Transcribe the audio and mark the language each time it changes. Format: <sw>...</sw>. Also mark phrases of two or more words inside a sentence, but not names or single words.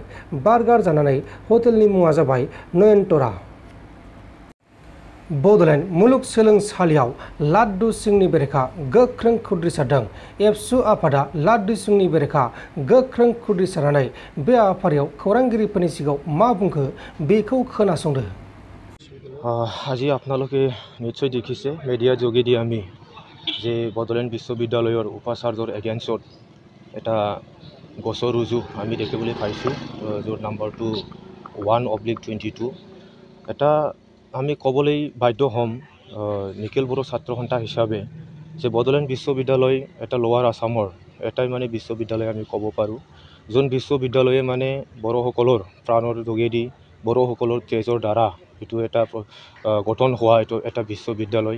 <brx>बार्गार जानानै हटेलनि मुङा जाबाय नयनतरा। बड'लेण्ड मुलुगसोलोंसालियाव लाड्डु सिंहनि बेरेखा गोख्रों खुद्रिसारदों। एबसु आफादा लाड्डु सिंहनि बेरेखा गोख्रों खुद्रिसारनानै बे हाबाफारियाव खौरांगिरिफोरनि सिगाङाव मा बुंखो बेखौ खोनासंदो।</brx> <as>আজি আপোনালোকে নিশ্চয় দেখিছে মিডিয়া যোগেদি আমি যে বডোলেণ্ড বিশ্ববিদ্যালয়ৰ উপাচাৰ্যৰ এগেইনষ্টত এটা গছৰ ৰুজু আমি দেখিবলৈ পাইছোঁ, য'ৰ নাম্বাৰটো 1/22। এটা আমি ক'বলৈ বাধ্য হ'ম নিখিল বড়ো ছাত্ৰ সন্থা হিচাপে যে বডোলেণ্ড বিশ্ববিদ্যালয় এটা লোৱাৰ আছামৰ এটাই বিশ্ববিদ্যালয় আমি ক'ব পাৰোঁ, যোন বিশ্ববিদ্যালয়ে বড়োসকলৰ প্ৰাণৰ যোগেদি বড়োসকলৰ তেজৰ দ্বাৰা এইটো এটা গঠন হোৱা এইটো এটা বিশ্ববিদ্যালয়।</as>